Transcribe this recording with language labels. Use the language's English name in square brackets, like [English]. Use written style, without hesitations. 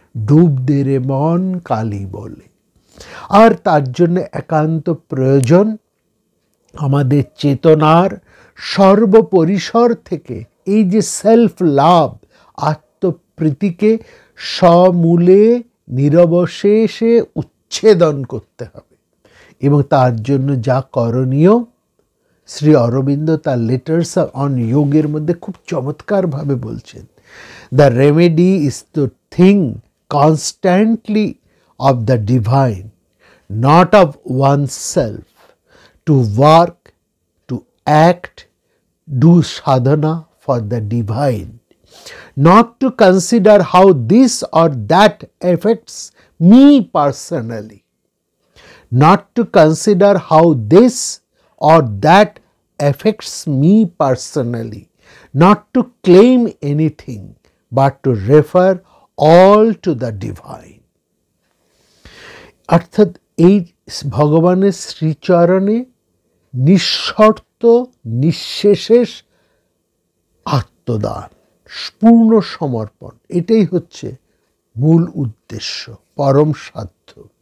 [Bangla] ডুব দে রে মন কালী বলে। আর তার জন্য একান্ত প্রয়োজন আমাদের চেতনার সর্বপরিসর থেকে এই যে সেলফ লাভ, আত্মপ্রীতিকে সমূলে নিরবশেষে উচ্ছেদন করতে হবে। এবং তার জন্য যা করণীয়, শ্রী অরবিন্দ তার লেটার্স অন যোগের মধ্যে খুব চমৎকারভাবে বলছেন, [English] The remedy is to think constantly of the divine, not of oneself, to work, to act, do sadhana for the divine, not to consider how this or that affects me personally, not to consider how this or that affects me personally, not to claim anything, but to refer all to the divine. [Bangla] অর্থাৎ এই ভগবানের শ্রীচরণে নিঃশর্ত নিঃশেষের আত্মদান, পূর্ণ সমর্পণ, এটাই হচ্ছে মূল উদ্দেশ্য, পরম সাধ্য।